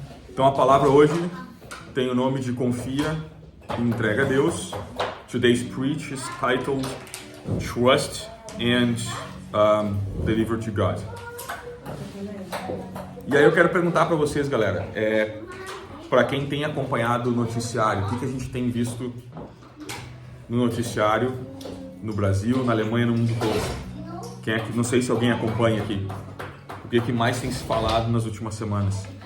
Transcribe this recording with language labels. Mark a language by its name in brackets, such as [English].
[Portuguese] Então a palavra hoje tem o nome de confia e entrega a Deus. [English] Today's preach is titled Trust and Deliver to God. [Portuguese] E aí eu quero perguntar para vocês, galera, para quem tem acompanhado o noticiário, o que a gente tem visto no noticiário no Brasil, na Alemanha, no mundo todo? Quem é que, não sei se alguém acompanha aqui. O que mais tem se falado nas últimas semanas?